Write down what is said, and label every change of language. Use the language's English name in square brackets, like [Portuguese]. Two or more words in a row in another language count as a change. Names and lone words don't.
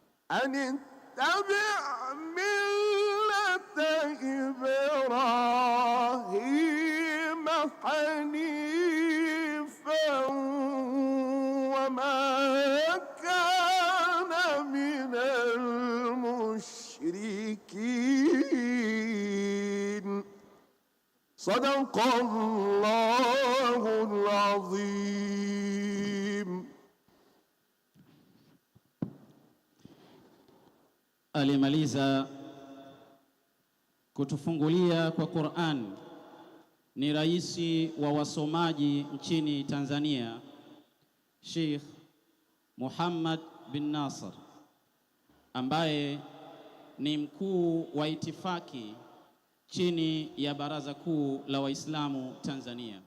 [Arabic] أن اتبع ملة إبراهيم حنيفا وما كان من المشركين. صدق الله العظيم. [Swahili] Alimaliza kutufungulia kwa Qur'an ni rais wa wasomaji nchini Tanzania, Sheikh Muhammad bin Nasr, ambaye ni mkuu wa itifaki chini ya Baraza Kuu la Waislamu Tanzania.